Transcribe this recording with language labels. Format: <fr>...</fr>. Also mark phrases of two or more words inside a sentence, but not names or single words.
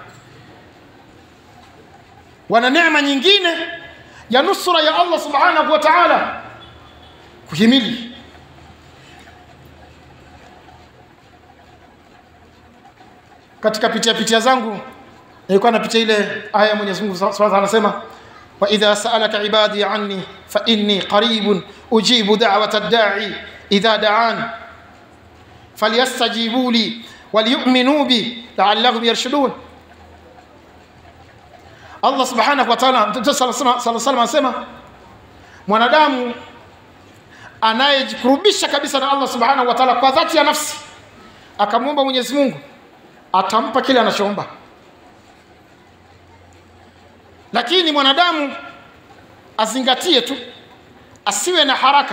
<sw>Wana neema nyingine ya nusura ya Allah</sw> <ar>سبحانه وتعالى</ar> <sw>kuhimili. Katika pitia zangu nilikuwa napitia ile aya ya Mwenyezi Mungu</sw> <ar>سبحانه وتعالى,</ar> <sw>anasema</sw> <ar>وإذا سألك عبادي عني فإني قريب أجيب دعوة الداع إذا دعان فليستجيبوا لي وليؤمنوا بي لعلهم يرشدون.</ar> <sw>Allah</sw> <ar>سبحانه وتعالى,</ar> <sw>Mtume</sw> <ar>صلى الله عليه وسلم</ar> <sw>anasema mwanadamu anayejikurubisha kabisa na Allah</sw> <ar>سبحانه وتعالى</ar> <sw>kwa dhati ya nafsi, akamwomba Mwenyezi Mungu, atampa kile anachoomba. Lakini mwanadamu azingatie tu, asiwe na haraka.</sw>